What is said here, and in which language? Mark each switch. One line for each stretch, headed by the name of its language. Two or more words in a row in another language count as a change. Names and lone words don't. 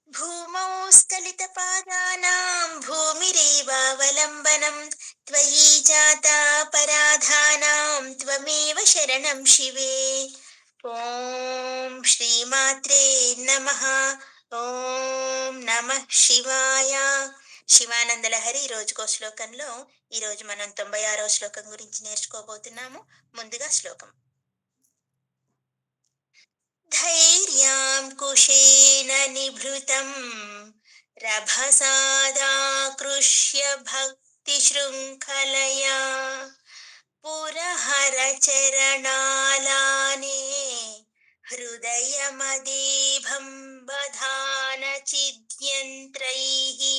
Sanskrit: భూమౌ స్ఖలితపాదానాం భూమిరేవావలంబనం త్వయి జాతా పరాధానాం త్వమేవ శరణం శివే. ఓం శ్రీమాత్రే నమః. ఓం నమః శివాయ.
Telugu: శివానందలహరి రోజుకో శ్లోకంలో ఈరోజు మనం 96వ శ్లోకం గురించి నేర్చుకోబోతున్నాము. ముందుగా శ్లోకం.
Sanskrit: धैर्याङ्कुशेन निभृतं रभसादाकृष्य भक्तिशृङ्खलया पुरहरचरणालाने हृदयमदेभं बधान चिद्यन्त्रैः.